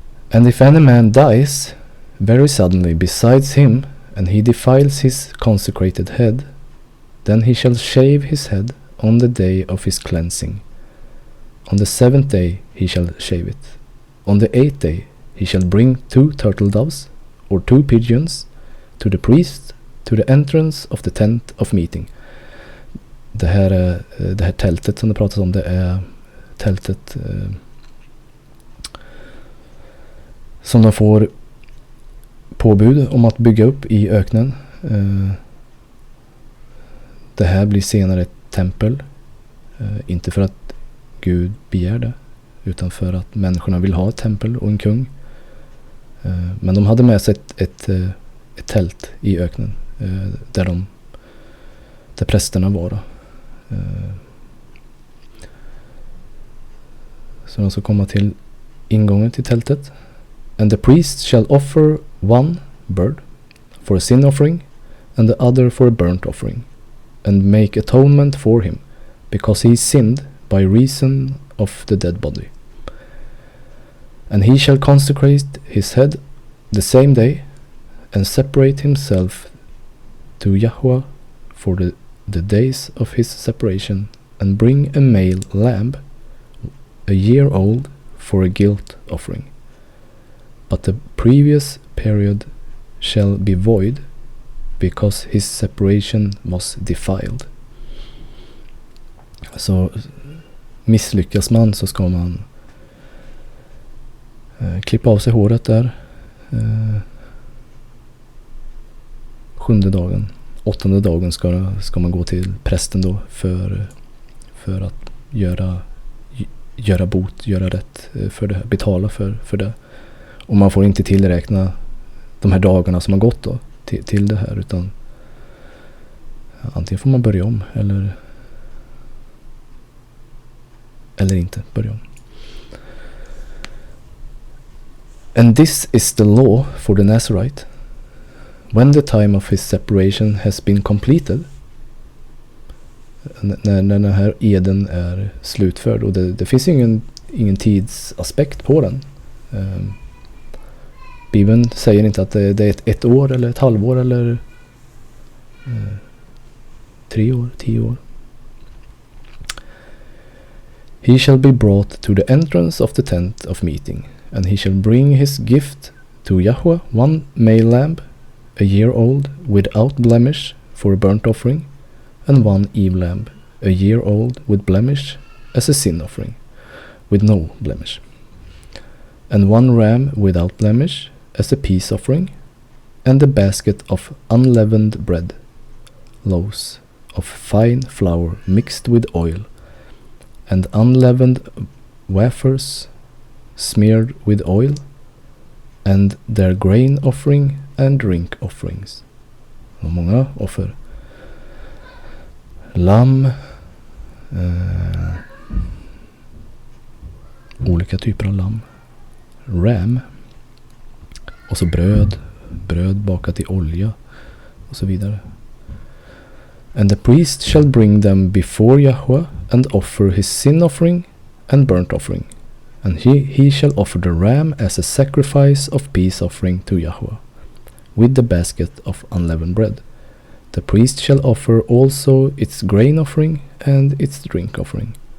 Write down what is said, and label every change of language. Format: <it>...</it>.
<en>And if any man dies very suddenly besides him, and he defiles his consecrated head, then he shall shave his head on the day of his cleansing. On the 7th day he shall shave it. On the 8th day he shall bring 2 turtle doves or 2 pigeons to the priest to the entrance of the tent of meeting.</en> <sv>Det här tältet som det pratas om, det är tältet som de får påbud om att bygga upp i öknen. Det här blir senare ett tempel. Inte för att Gud begär det, utan för att människorna vill ha ett tempel och en kung. Men de hade med sig ett tält i öknen där prästerna var då. Så de ska komma till ingången till tältet.</sv> <en>And the priest shall offer one bird for a sin offering and the other for a burnt offering, and make atonement for him, because he sinned by reason of the dead body. And he shall consecrate his head the same day, and separate himself to Yahweh for the days of his separation, and bring a male lamb, a year old, for a guilt offering. But the previous period shall be void, because his separation was defiled.</en> <sv>Så misslyckas man så ska man klippa av sig håret där 7:e dagen. 8:e dagen ska man gå till prästen då för att göra göra bot, göra rätt för det, betala för det. Och man får inte tillräkna de här dagarna som har gått då till det här, utan antingen får man börja om eller inte börja om.</sv> <en>And this is the law for the Nazarite. When the time of his separation has been completed,</en> <sv>när den här eden är slutförd, och det finns ju ingen tidsaspekt på den. Bibeln säger inte att det är ett år eller ett halvår eller 3 år, 10 år.</sv> <en>He shall be brought to the entrance of the tent of meeting, and he shall bring his gift to Yahweh, 1 male lamb, a year old, without blemish, for a burnt offering, and 1 ewe lamb, a year old, with blemish, as a sin offering, with no blemish, and 1 ram without blemish, as a peace offering, and a basket of unleavened bread, loaves of fine flour mixed with oil, and unleavened wafers smeared with oil, and their grain offering and drink offerings.</en> <sv>Och många offer. Lamm, olika typer av lamm, ram, och så bröd bakat i olja och så vidare.</sv> <en>And the priest shall bring them before Yahweh and offer his sin offering and burnt offering, and he shall offer the ram as a sacrifice of peace offering to Yahweh, with the basket of unleavened bread. The priest shall offer also its grain offering and its drink offering.</en>